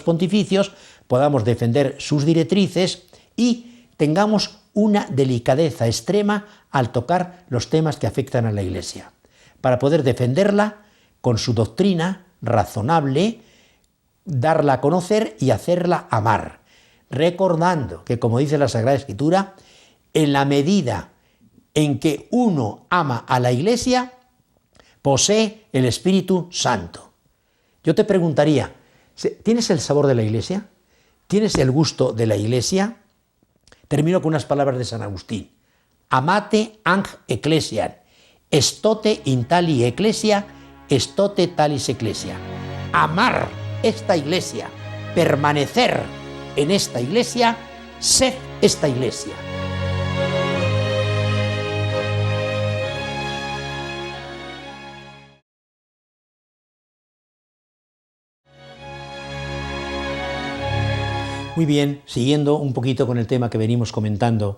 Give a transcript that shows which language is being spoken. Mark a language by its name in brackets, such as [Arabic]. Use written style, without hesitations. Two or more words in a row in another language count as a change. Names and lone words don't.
[Spanish] pontificios, podamos defender sus directrices y tengamos una delicadeza extrema al tocar los temas que afectan a la Iglesia, para poder defenderla con su doctrina razonable, darla a conocer y hacerla amar, recordando que, como dice la Sagrada Escritura, en la medida en que uno ama a la Iglesia, posee el Espíritu Santo. Yo te preguntaría, ¿tienes el sabor de la Iglesia? ¿Tienes el gusto de la Iglesia? Termino con unas palabras de San Agustín. [Latin] Amate ang ecclesiam, estote in tali ecclesia, estote talis ecclesia. [Spanish] Amar esta Iglesia, permanecer en esta Iglesia, ser esta Iglesia. Muy bien, siguiendo un poquito con el tema que venimos comentando,